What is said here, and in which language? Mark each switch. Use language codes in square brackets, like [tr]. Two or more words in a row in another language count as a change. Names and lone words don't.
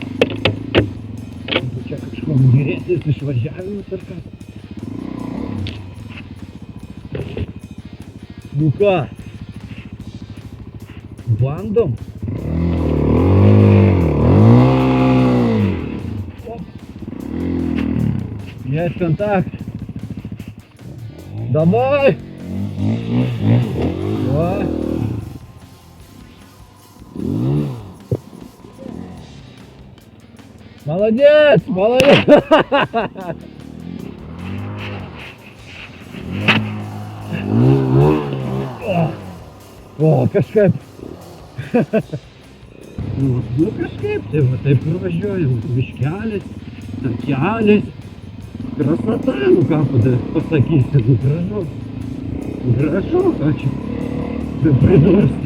[lt] Čia kažkoks geresnis išvažiavimas ar ką. Nu ką? Bandom? [ru] Есть контакт. Давай! О. Молодец! Молодец! О, [lt] kažkaip. Nu kažkaip, tai va taip pravažiuoju, miškelis, takelis. [ru] Krasota, [lt] nu ką pasakysi, nu gražu. Gražu, ką čia pridursi.